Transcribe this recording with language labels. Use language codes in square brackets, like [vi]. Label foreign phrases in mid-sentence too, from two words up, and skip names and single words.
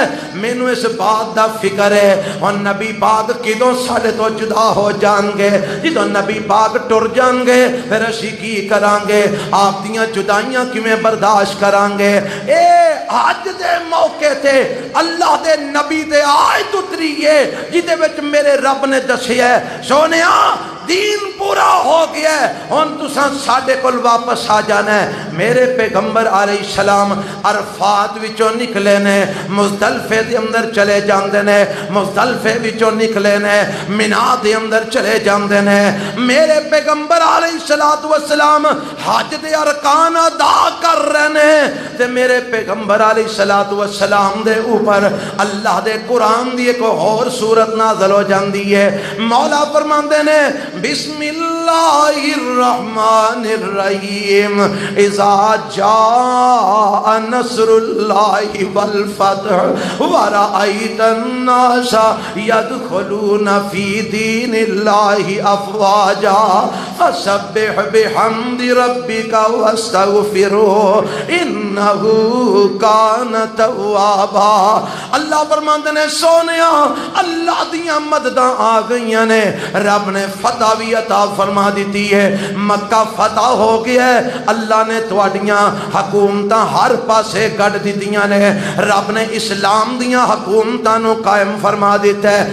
[pa] میں نو اس بات دا فکر ہے ان نبی پاک کدوں ساڑھے تو جدا ہو جان گے، جدو نبی پاک ٹر جان گے پھر اسی کی کران گے، آپ دیاں جدائیاں کیویں برداشت کران گے۔ اے آج دے موقع تے اللہ دے نبی دے آیت اتریے جدے وچ میرے رب نے دسیا ہے سونیا دین پورا ہو گیا ہے، ہن تساں ساڈے کول واپس آ جانا ہے۔ میرے پیغمبر علیہ السلام عرفات وچوں نکلے نے، مزدلفے دے اندر چلے جاندے نے، مزدلفے وچوں نکلے نے، مینا دے اندر چلے جاندے نے۔ میرے پیغمبر علیہ السلام حج دے ارکان ادا کر رہے نے تے میرے پیغمبر علیہ السلام دے اوپر اللہ دے قرآن دی ایک اور سورت نازل ہو جاندی ہے۔ مولا فرماندے نے بسم اللہ [ar] بسم الله الرحمن الرحيم إذا جاء نصر الله والفتح ورأيت الناس يدخلون في دين الله أفواجا فسبح بحمد ربك واستغفره إنه كان توابا. [pa] اللہ فرماندے نے سونیا اللہ دیاں مدداں آ گئیاں نے، رب نے فتح بھی عطا فرما دی ہے، مکہ فتح ہو گیا ہے، اللہ نے تہاڈیاں حکومتاں ہر پاسے گڈھ دتیاں نے، رب نے اسلام دیاں حکومتاں نوں قائم فرما دتا ہے.